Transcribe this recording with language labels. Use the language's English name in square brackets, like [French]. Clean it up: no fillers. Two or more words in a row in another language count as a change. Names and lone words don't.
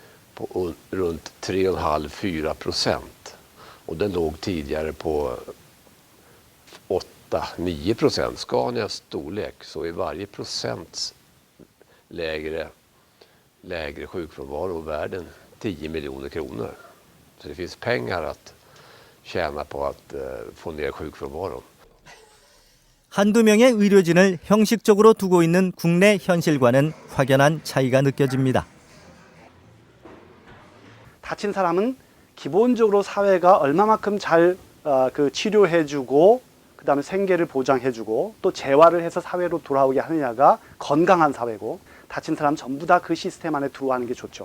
[Swedish] runt 3,5-4%. Och den låg tidigare på 8-9%. Scanias storlek, så är varje procents lägre sjukfrånvaro värden 10 miljoner kronor. Så det finns pengar att tjäna på att få ner sjukfrånvaron. [Korean] 한두 명의 의료진을 형식적으로 두고 있는 국내 현실과는 확연한 차이가 느껴집니다. 다친 사람은 기본적으로 사회가 얼마만큼 잘 치료해주고 그다음에 생계를 보장해주고 또 재활을 해서 사회로 돌아오게 하느냐가 건강한 사회고, 다친 사람 전부 다 그 시스템 안에 들어가는 게 좋죠.